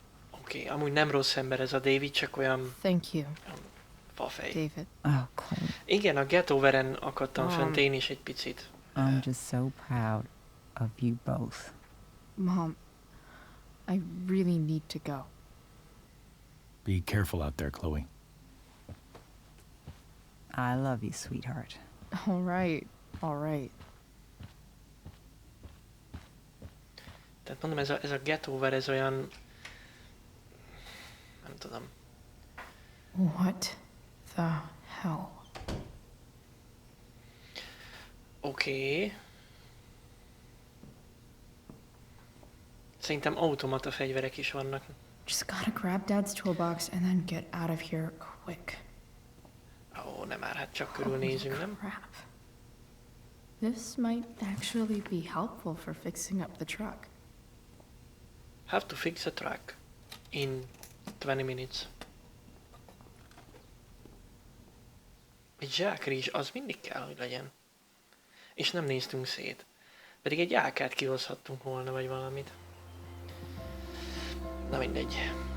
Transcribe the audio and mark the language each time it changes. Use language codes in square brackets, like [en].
[hu] Oké, amúgy nem rossz ember ez a David, csak olyan... [en] Thank you. [hu] Fafej. [en] David. Oh, Chloe. [hu] Igen, a Getoveren akadtam fent én is egy picit. [en] I'm just so proud of you both. Mom, I really need to go. Be careful out there, Chloe. I love you, sweetheart. All right, all right. [hu] Tehát mondom, ez a Getover, ez olyan... Nem tudom. [en] What the hell? [hu] Oké. Szerintem automata fegyverek is vannak. [en] Just gotta grab Dad's toolbox and then get out of here quick. [hu] Ó, nem már, hát csak körülnézünk, nem? [en] Crap. This might actually be helpful for fixing up the truck. Have to fix a truck in 20 minutes. [hu] Egy zsákrizs, az mindig kell, hogy legyen. És nem néztünk szét. Pedig egy ákát kihozhattunk volna, vagy valamit. Na mindegy.